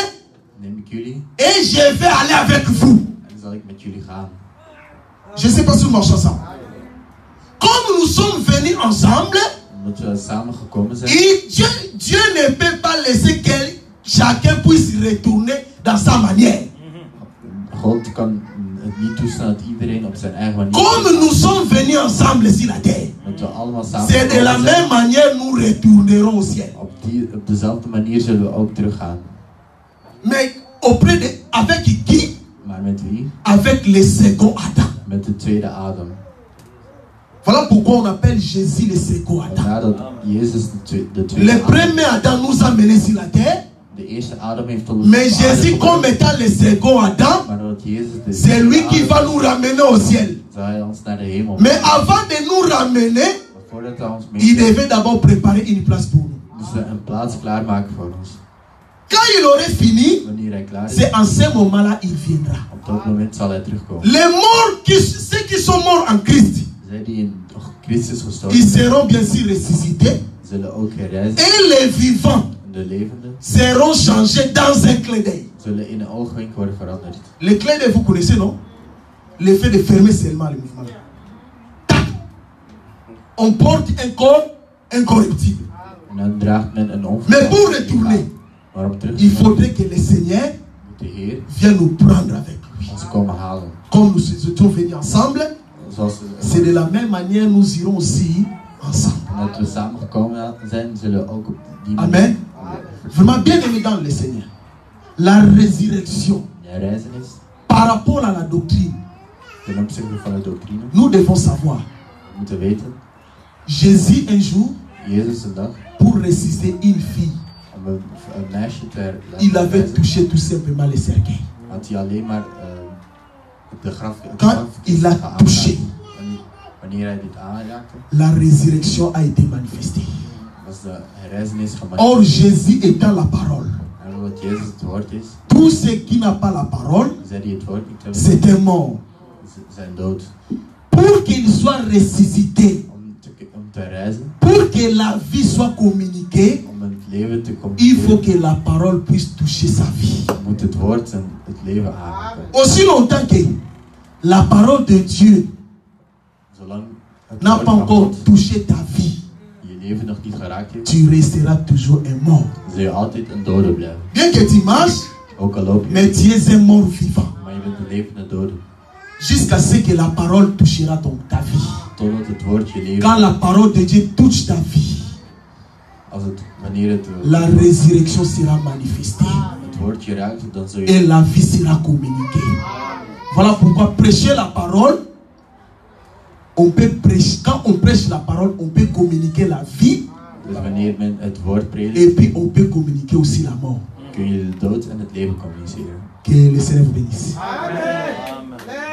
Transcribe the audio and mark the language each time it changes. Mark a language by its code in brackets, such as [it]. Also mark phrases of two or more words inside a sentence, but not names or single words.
[nl] neem ik jullie [fr] et je vais aller avec vous. [nl] en zal ik met jullie gaan. [fr] Je ne sais pas si nous marchons ensemble. Comme nous sommes venus ensemble, [nl] Omdat we samen gekomen zijn, [fr] Dieu ne peut pas laisser que chacun puisse retourner dans sa manière. [nl] God kan het niet toestaan dat iedereen op zijn eigen manier [fr] Comme nous sommes venus ensemble sur la terre, [nl] dat we allemaal samen [fr] c'est de la [nl] gekomen zijn. [fr] même manière nous retournerons au ciel. [nl] Op dezelfde manier zullen we ook teruggaan. [fr] Mais auprès de, avec qui? [nl] Maar met wie? [fr] Avec le second Adam. [nl] Met de tweede Adam. [fr] Voilà pourquoi on appelle Jésus le second Adam. [nl] Vandaar dat Jezus de tweede [fr] Le [nl] Adam. [fr] premier Adam nous a menés sur la terre, [nl] De eerste Adam heeft ons [fr] mais [nl] op aarde [fr] Jésus [nl] gebracht. [fr] comme étant le second Adam, [nl] Maar dat Jezus de [fr] c'est lui [nl] tweede [fr] qui [nl] Adam [fr] va nous ramener au ciel. [nl] zal hij ons naar de hemel [fr] Mais [nl] brengen. [fr] avant de nous ramener, [nl] Maar voordat hij ons [fr] il [nl] meeneemt, [fr] devait d'abord préparer une place pour nous. [nl] moest hij een plaats klaarmaken voor ons. [fr] Quand il aurait fini, [nl] Wanneer hij klaar is, [fr] c'est en ce moment-là il viendra. [nl] op dat moment zal hij terugkomen. [fr] Les morts, ceux qui sont morts en Christ, [nl] Zij die in Christus gestorven [fr] ils [nl] zijn, [fr] seront bien sûr ressuscités. [nl] zullen ook herreizen. [fr] Et les vivants [nl] En de levenden [fr] seront changés dans un clin d'œil. [nl] zullen in een oogwenk worden veranderd. [fr] Le clin d'œil, vous connaissez, non? Le fait de fermer seulement le mouvement. Tac. On porte un corps incorruptible. [nl] En dan draagt men een [fr] Mais pour retourner, [nl] Maar om terug te [fr] il [nl] gaan, [fr] faudrait que le Seigneur [nl] moet de Heer [fr] vienne nous prendre avec lui. [nl] ons komen halen. [fr] Comme nous étions venus ensemble, [nl] Zoals [fr] c'est de la même manière nous irons aussi ensemble. [nl] dat we samen gekomen zijn, zullen we ook op die [fr] Amen. Vraiment bien aimé dans le Seigneur. La résurrection, [nl] de herreizenis, [fr] par rapport à la doctrine, [nl] ten opzichte van de doctrine, [fr] nous devons savoir. [nl] we moeten weten, [fr] Jésus un jour, [nl] Jezus een dag, [fr] pour ressusciter une fille, [nl] om een meisje te [fr] il avait [nl] herreizen, [fr] touché tout simplement les cercueils. [nl] had hij alleen maar de graf [fr] Quand il a touché, [nl] wanneer hij dit aanraakte, [fr] la résurrection a été manifestée. [nl] was de herreizenis [fr] Or, [nl] gemanifesteerd. [fr] Jésus étant la parole, [nl] En omdat Jezus het woord is, [fr] tout ce qui n'a pas la parole, [nl] zij die het woord niet hebben, [fr] c'est un mort. [nl] zijn dood. [fr] Pour qu'il soit ressuscité, [nl] Om te reizen, [fr] pour que la vie soit communiquée, [nl] om het leven te [fr] il faut [nl] communiceren, [fr] que la parole puisse toucher sa vie. [nl] moet het woord het leven aanraken. [fr] Aussi longtemps que la parole de Dieu [nl] Zolang het [fr] n'a [nl] woord [fr] pas [nl] van [fr] encore [nl] God [fr] touché ta vie, [nl] je leven nog niet geraakt heeft, [fr] tu resteras toujours un mort. [nl] zul je altijd een dode blijven. [fr] Bien que tu marches, [nl] Ook al loop je, [fr] mais tu es un mort vivant. [nl] maar je bent een levende dode. [fr] Jusqu'à ce que la parole touchera ta vie. [nl] Totdat het woord je leven, [fr] Quand la parole de Dieu touche ta vie, [nl] wanneer het [fr] la résurrection sera manifestée [nl] woord je raakt, dan zul [fr] et [nl] je [fr] la vie sera communiquée. Voilà pourquoi prêcher la parole, on peut prêcher, quand on prêche la parole, on peut communiquer la vie [nl] Dus wanneer men het woord predikt, [fr] et puis on peut communiquer aussi la mort. [nl] Kun je de dood en het leven communiceren. [fr] Que le Seigneur vous bénisse. Amen.